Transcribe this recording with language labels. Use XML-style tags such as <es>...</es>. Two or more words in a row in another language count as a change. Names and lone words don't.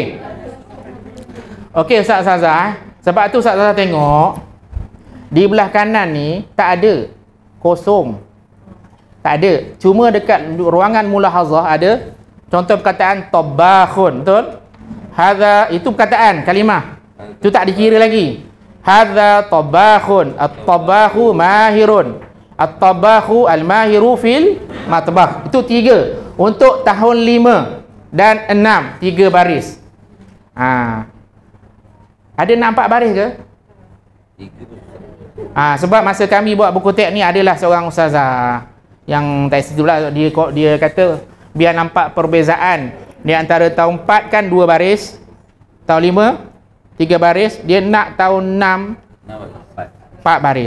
<ms>Okey Ustaz Zaza, sebab tu Ustaz Zaza tengok di belah kanan ni tak ada, kosong. Tak ada. Cuma dekat ruangan mulahazah ada contoh perkataan tabakhun, betul? Hadza itu perkataan kalimah. Itu tak dikira lagi.</ms> <ar>هذا طباخٌ، الطباخُ ماهرٌ. الطباخُ الماهرُ في المطبخ.</ar> <ms>Itu 3. Untuk tahun 5 dan 6, 3 baris. Ha. Ada nampak baris ke? Sebab masa kami buat buku teks ni adalah seorang ustazah yang tak situlah dia kata biar nampak perbezaan di antara tahun 4 kan 2 baris, tahun 5 3 baris, dia nak tahun 6 4 baris.</ms>